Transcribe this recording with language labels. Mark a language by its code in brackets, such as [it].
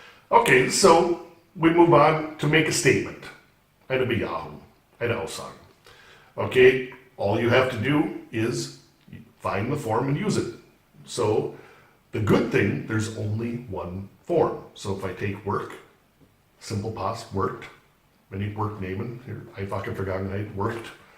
[en] Okay, so we move on to make a statement. [de] Eine Bejahung, eine Aussage. [en] Okay, all you have to do is find the form and use it. So the good thing, there's only one form. So if I take work, simple past, worked, [de] wenn ich work nehmen, hier, einfache Vergangenheit, [en] worked.